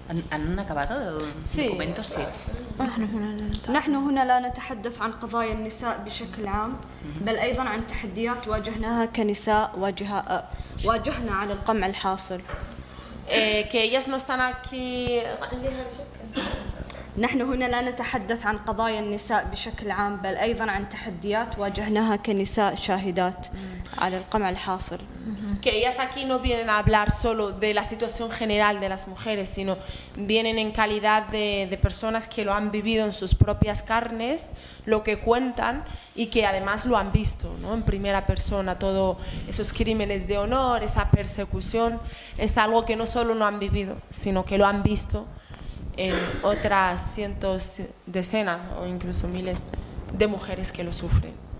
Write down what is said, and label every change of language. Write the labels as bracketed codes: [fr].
[es] ¿Han acabado el documento? Sí. [ar] نحن هنا لا نتحدث عن قضايا النساء بشكل عام، بل أيضا عن تحديات واجهناها كنساء واجهنا على القمع الحاصل. [es] Que ellas no están aquí. [ar] نحن هنا لا نتحدث عن قضايا النساء بشكل عام، بل أيضا عن تحديات واجهناها كنساء شاهدات على القمع الحاصل. [es] Que ellas aquí no vienen a hablar solo de la situación general de las mujeres, sino vienen en calidad de personas que lo han vivido en sus propias carnes, lo que cuentan y que además lo han visto, ¿no? En primera persona, todos esos crímenes de honor, esa persecución, es algo que no solo no han vivido, sino que lo han visto en otras cientos, decenas o incluso miles de mujeres que lo sufren.